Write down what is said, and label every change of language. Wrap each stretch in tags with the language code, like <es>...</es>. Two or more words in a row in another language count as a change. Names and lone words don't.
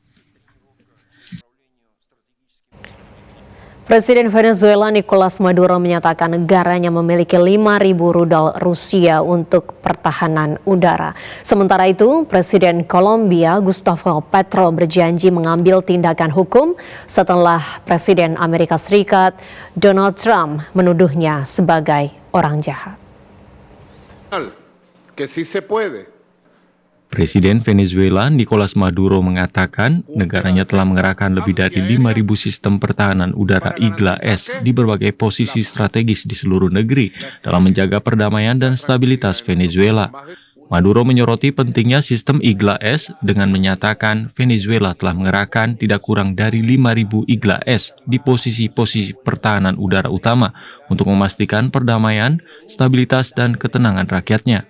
<id>Presiden Venezuela Nicolas Maduro menyatakan negaranya memiliki 5.000 rudal Rusia untuk pertahanan udara. Sementara itu, Presiden Kolombia Gustavo Petro berjanji mengambil tindakan hukum setelah Presiden Amerika Serikat Donald Trump menuduhnya sebagai orang jahat.</id> <es>Que sí se puede.</es> <id>Presiden Venezuela Nicolas Maduro mengatakan negaranya telah mengerahkan lebih dari 5.000 sistem pertahanan udara IGLA-S di berbagai posisi strategis di seluruh negeri dalam menjaga perdamaian dan stabilitas Venezuela. Maduro menyoroti pentingnya sistem IGLA-S dengan menyatakan Venezuela telah mengerahkan tidak kurang dari 5.000 IGLA-S di posisi-posisi pertahanan udara utama untuk memastikan perdamaian, stabilitas, dan ketenangan rakyatnya.</id>